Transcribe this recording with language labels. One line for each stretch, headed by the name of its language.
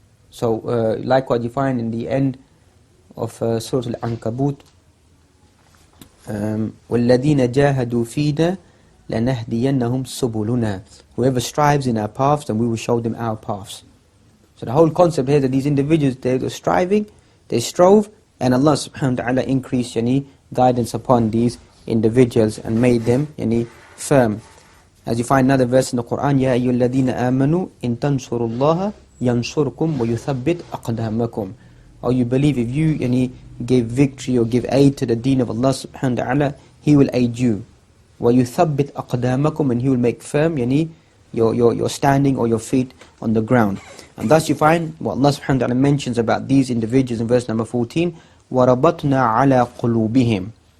English: So likewise you find in the end of Surah Al-Ankabut,
Arabic: وَالَّذِينَ جَاهَدُوا فِينَا لَنَهْدِيَنَّهُمْ سُبُلُنَا.
English: Whoever strives in our paths, then we will show them our paths. So the whole concept here that these individuals, they were striving, they strove, and Allah subhanahu wa ta'ala increased guidance upon these individuals and made them firm. As you find another verse in the Quran,
Arabic: يَا أَيُّهَا الَّذِينَ آمَنُوا إِن تَنْصُرُوا اللَّهَ يَنْصُرْكُمْ وَيُثَبِّتْ أَقْدَامَكُمْ.
English: Or you believe if you give victory or give aid to the deen of Allah subhanahu wa ta'ala, He will aid you.
Arabic: وَيُثَبِّتْ أَقْدَامَكُمْ,
English: and He will make firm your standing or your feet on the ground. And thus you find what Allah subhanahu wa ta'ala mentions about these individuals in verse number 14,
Arabic: وَرَبَطْنَا عَلَىٰ قُلُوبِهِمْ.